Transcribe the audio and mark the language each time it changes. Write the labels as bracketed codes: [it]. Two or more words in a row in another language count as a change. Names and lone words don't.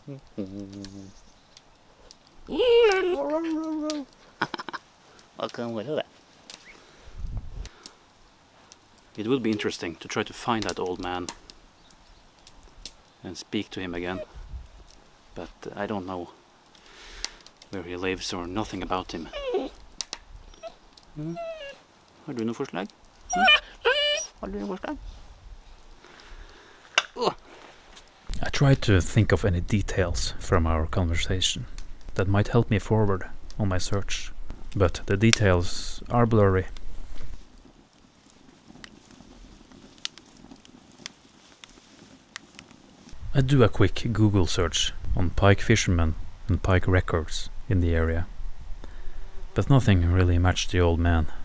[sv] Vad kan vara det? [en] It would be interesting to try to find that old man and speak to him again, but I don't know where he lives or nothing about him. [no] Har du noe forslag? Har du noe forslag? [en] I tried to think of any details from our conversation that might help me forward on my search, but the details are blurry. I do a quick Google search on Pike fishermen and Pike records in the area, but nothing really matched the old man.